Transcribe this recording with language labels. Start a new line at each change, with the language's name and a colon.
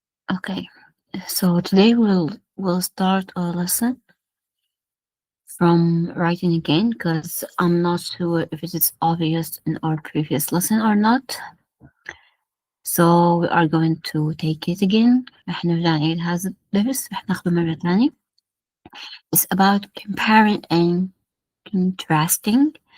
English: Okay, so today we'll start a lesson from writing again because I'm not sure if it is obvious in our previous lesson or not. So we are going to take it again.
Arabic: رح نرجع نعيد هذا الدرس رح ناخده مرة تانية.
English: It's about comparing and contrasting.